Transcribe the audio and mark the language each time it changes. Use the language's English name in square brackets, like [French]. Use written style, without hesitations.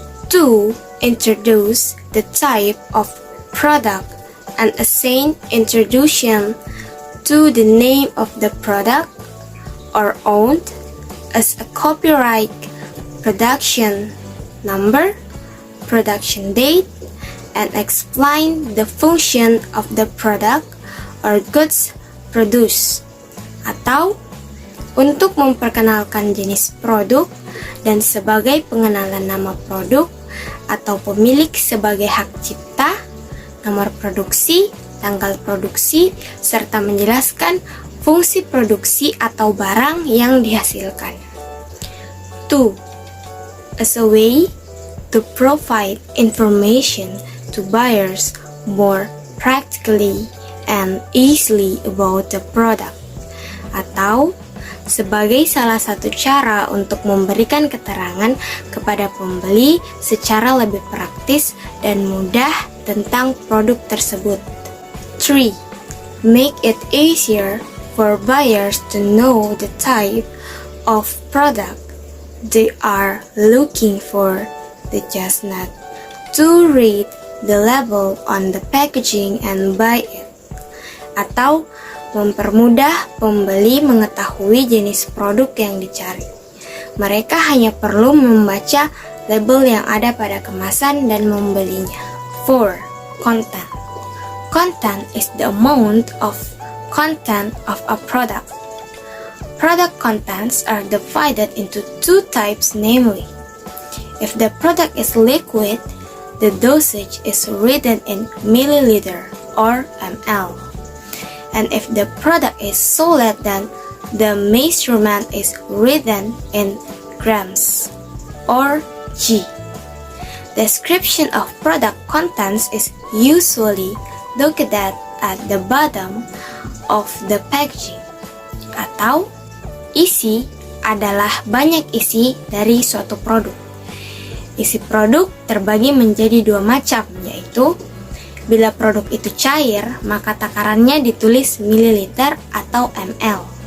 [English] To introduce the type of product and assign introduction to the name of the product or owned as a copyright, production number, production date, and explain the function of the product or goods produced. [Indonesian] Atau untuk memperkenalkan jenis produk dan sebagai pengenalan nama produk atau pemilik sebagai hak cipta, nomor produksi, tanggal produksi, serta menjelaskan fungsi produksi atau barang yang dihasilkan. 2. [English] As a way to provide information to buyers more practically and easily about the product. [Indonesian] Atau sebagai salah satu cara untuk memberikan keterangan kepada pembeli secara lebih praktis dan mudah tentang produk tersebut. 3. [English] Make it easier for buyers to know the type of product they are looking for. They just not to read the label on the packaging and buy it. [Indonesian] Atau mempermudah pembeli mengetahui jenis produk yang dicari. Mereka hanya perlu membaca label yang ada pada kemasan dan membelinya. [English] 4. Content. Content is the amount of content of a product. Product contents are divided into 2 types, namely, if the product is liquid, the dosage is written in milliliter or ml. And if the product is solid, then the measurement is written in grams or G. Description of product contents is usually located at the bottom of the packaging. [Indonesian] Atau isi adalah banyak isi dari suatu produk. Isi produk terbagi menjadi 2 macam, yaitu bila produk itu cair, maka takarannya ditulis mililiter atau ml.